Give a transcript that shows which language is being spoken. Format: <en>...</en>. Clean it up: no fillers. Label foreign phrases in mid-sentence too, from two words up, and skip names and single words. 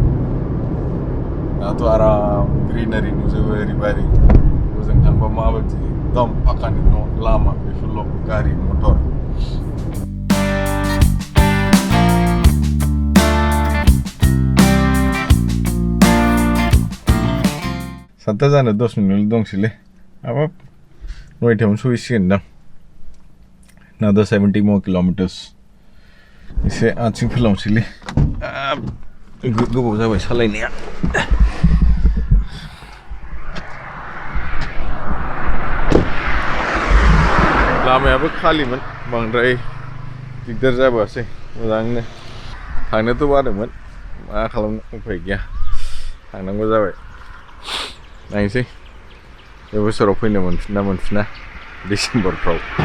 <brx>दाथ' आराम ग्रिनारि नुजोबो ओरैबायदि ओजों थांबा माबायदि एकदम फाखानि न' लामा बेफोरल' गारि मटर सातथा जानो 10 मिनिट दंसैलै अब 9टायावनो सहैसिगोनदां</brx> <en>another 70 more kilometers</en> <brx>एसे आथिं फोलावसैलै गोबाव जाबाय सालायनाया लामायाबो खालिमोन बांद्राय दिगदार जाबोआसै मोजांनो थांनोथ' बादोंमोन मा खालामनो उफाय गैया थांनांगौ जाबाय नायनोसै बे बोसोराव फैनो मोनफिना मोनफिना डिसेम्बरफ्राव</brx>